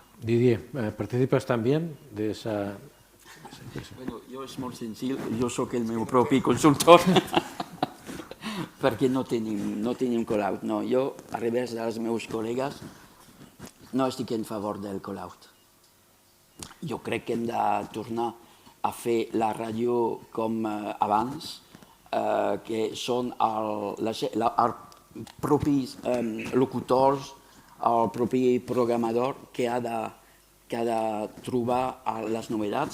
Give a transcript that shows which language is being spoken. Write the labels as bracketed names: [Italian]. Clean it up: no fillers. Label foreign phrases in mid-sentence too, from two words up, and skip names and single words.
[Spanish] Didier, ¿participas también de esa... [Catalan] Bueno, jo és molt senzill, jo sóc el meu propi consultor, perquè no tenim call-out. No, jo, a revés dels meus col·legues, no estic en favor del call-out. Jo crec que hem de tornar a fer la ràdio com abans, que són els propis locutors, el propi programador que ha de trobar les novetats.